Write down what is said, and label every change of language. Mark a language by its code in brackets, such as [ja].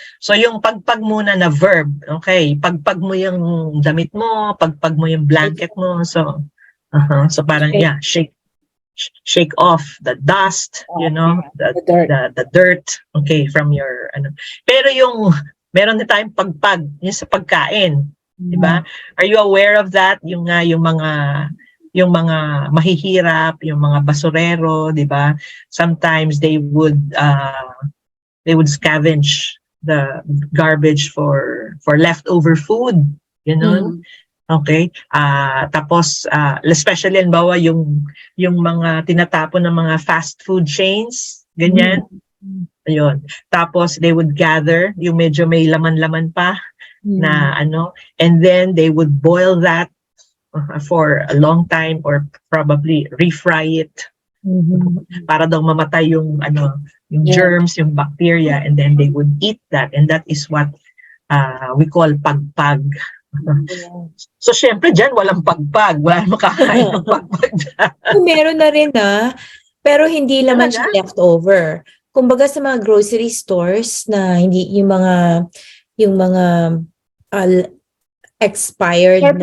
[tl] So, yung pagpag muna na verb, okay, pagpag mo yung damit mo, pagpag mo yung blanket mo, so parang, [en] shake off the dust, the dirt, okay, from your, [tl] Pero meron din tayong pagpag, yung sa pagkain, di ba? [en] Are you aware of that? [tl] Yung mga mahihirap, yung mga basurero, di ba? [en] Sometimes they would scavenge the garbage for leftover food, Okay? [tl] Tapos especially halimbawa yung mga tinatapon ng mga fast food chains, ganyan. Ayun. [en] Tapos they would gather [tl] yung medyo may laman-laman pa na [en] and then they would boil that for a long time or probably refry it [tl] para daw mamatay yung germs, yung bacteria, [en] and then they would eat that, and that is what we call pagpag. [tl] So syempre dyan walang pagpag, wala makakain ng pagpag dyan. Meron na rin pero hindi naman siya leftover. Kumbaga sa mga grocery stores na hindi yung mga expired